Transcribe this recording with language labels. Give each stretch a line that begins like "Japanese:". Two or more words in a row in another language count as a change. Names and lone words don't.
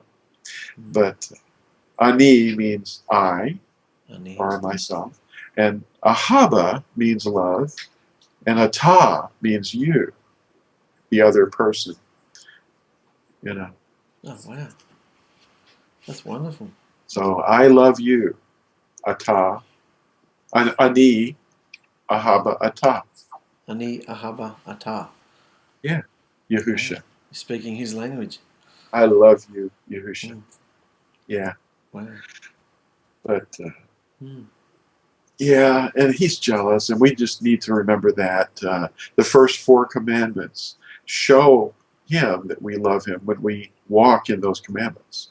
English: But Ani means I, or myself. And Ahaba means love. And Ata means you, the other person. You know. Oh, wow. That's wonderful. So I love you, Ata.
Hebrew: Ani, Ahaba, Ata. Ani ahaba ata.
English: Yeah, Yahusha. Wow. You're speaking his language. I love you, Yahusha. Yeah. Wow. But, yeah, and he's jealous, and we just need to remember that. The first 4 commandments show him that we love him when we walk in those commandments.